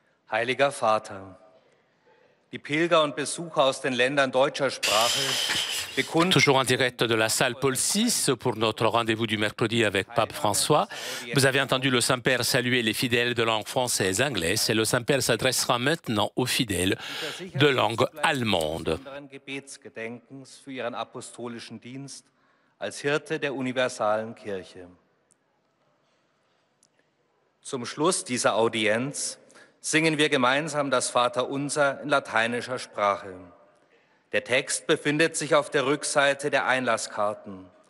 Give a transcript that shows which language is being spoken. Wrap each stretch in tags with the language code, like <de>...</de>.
<de>Heiliger Vater, die Pilger und Besucher aus den Ländern deutscher Sprache bekunden.</de> <fr>Toujours en direct de la salle Paul VI pour notre rendez-vous du mercredi avec Pape François. Vous avez entendu le Saint-Père saluer les fidèles de langue française et anglaise et le Saint-Père s'adressera maintenant aux fidèles de langue allemande.</fr> <de>Gebetsgedenkens für ihren apostolischen Dienst als Hirte der universalen Kirche. Zum Schluss dieser Audienz singen wir gemeinsam das Vaterunser in lateinischer Sprache. Der Text befindet sich auf der Rückseite der Einlasskarten.</de>